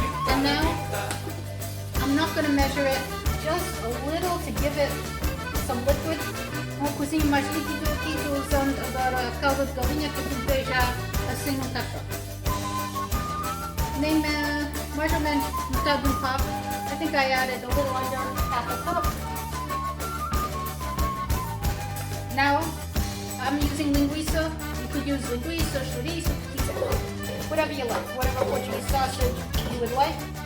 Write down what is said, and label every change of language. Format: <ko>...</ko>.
<en>And now, I'm not going to measure it, just a little to give it some liquid.</en> <pt>Um cozinho mais líquido aqui, estou usando agora a calda de galinha que eu botei já assim no café. Nem mais ou menos metade de um copo.</pt> <en>I think I added a little under half a cup. Now, I'm using linguiça. You could use linguiça, chouriço, whatever you like, whatever Portuguese sausage you would like.</en>